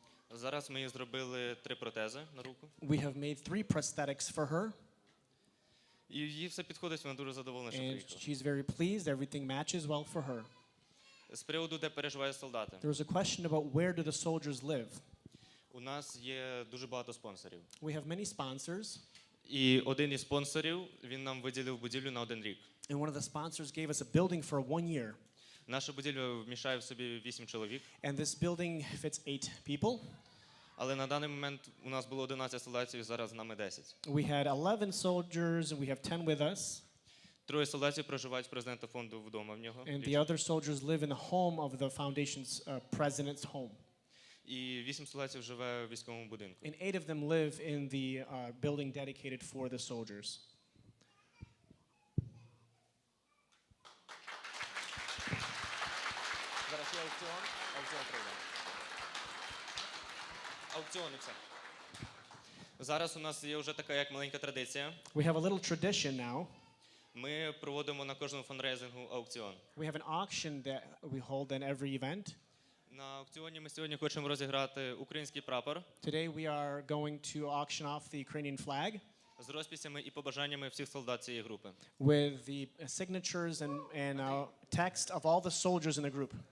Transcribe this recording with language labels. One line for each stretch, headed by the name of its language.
Ukrainian: Зараз ми їй зробили 3 протези на руку.
English: We have made 3 prosthetics for her,
Ukrainian: І їй все підходить, вона дуже задоволена, що
English: and
Ukrainian: приїхала.
English: she's very pleased. Everything matches well for her.
Ukrainian: З приводу, де переживають солдати.
English: There was a question about where do the soldiers live.
Ukrainian: У нас є дуже багато спонсорів.
English: We have many sponsors,
Ukrainian: І один із спонсорів, він нам виділив будівлю на 1 рік.
English: and one of the sponsors gave us a building for 1 year.
Ukrainian: Наша будівля вміщає в собі 8 чоловік,
English: And this building fits 8 people.
Ukrainian: але на даний момент у нас було 11 солдатів, зараз з нами 10.
English: We had 11 soldiers, and we have 10 with us.
Ukrainian: 3 солдатів проживають з президента фонду вдома в нього.
English: And the other soldiers live in the home of the foundation's president's home.
Ukrainian: І 8 солдатів живе в військовому будинку.
English: And 8 of them live in the building dedicated for the soldiers.
Ukrainian: Зараз є аукціон. Аукціон пройде. Аукціон і все. Зараз у нас є вже така як маленька традиція.
English: We have a little tradition now.
Ukrainian: Ми проводимо на кожному фандрейзингу аукціон.
English: We have an auction that we hold in every event.
Ukrainian: На аукціоні ми сьогодні хочемо розіграти український прапор
English: Today we are going to auction off the Ukrainian flag
Ukrainian: з розписями і побажаннями всіх солдат цієї групи.
English: with the signatures and text of all the soldiers in the group.